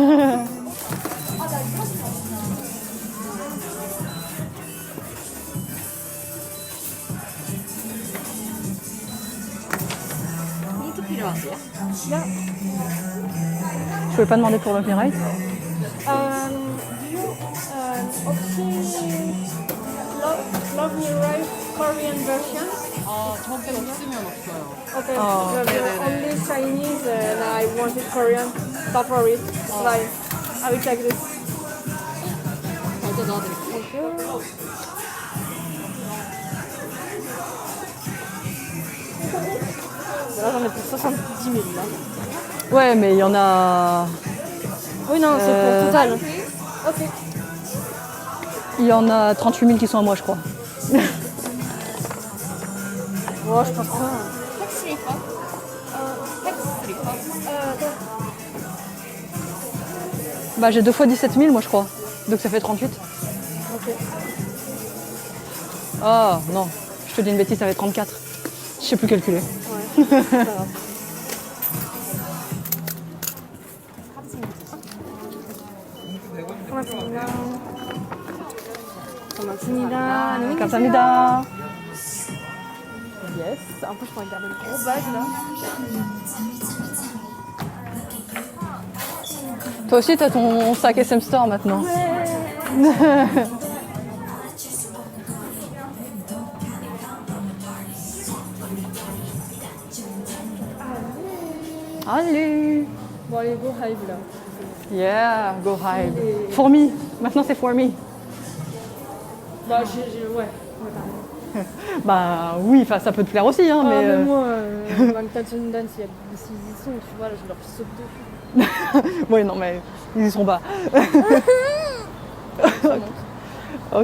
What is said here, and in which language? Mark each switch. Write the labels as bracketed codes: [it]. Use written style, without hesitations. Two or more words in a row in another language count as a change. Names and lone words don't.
[fr] Je pouvais pas demander pour le copyright? [en] Love Me Right Korean version. [ko] 저한테 없으면 없어요. [en] Okay, Oh. only Chinese and I wanted Korean. But for it, like, I will take this. [ko] 어제 넣어드릴게요. [fr] Là, j'en ai pour 70 000 là. Ouais, mais il y en a. Oui, non, c'est pour total. Ok. Il y en a 38 000 qui sont à moi, je crois. Oh, je pense pas. Bah, j'ai 2 fois 17 000, moi, je crois. Donc ça fait 38. Ok. Ah, non. Je te dis une bêtise, ça fait 34. Je sais plus calculer. Ouais, c'est pas grave. [ko] 고맙습니다. 감사합니다. [en] Yes. [fr] En plus, je pourrais garder le gros bag là. Toi aussi, t'as ton sac SM Store maintenant. Allez. Bon, allez, [en] go Hive là. Yeah, go Hive. For me. [fr] Maintenant, c'est [en] for me. [fr] Bah, ouais. Bah oui, enfin, ça peut te plaire aussi, hein, mais... mais moi, Bangtan Dance, s'ils y sont, tu vois, là, je leur saute dessus. Oui, non, mais ils y seront pas. Ok.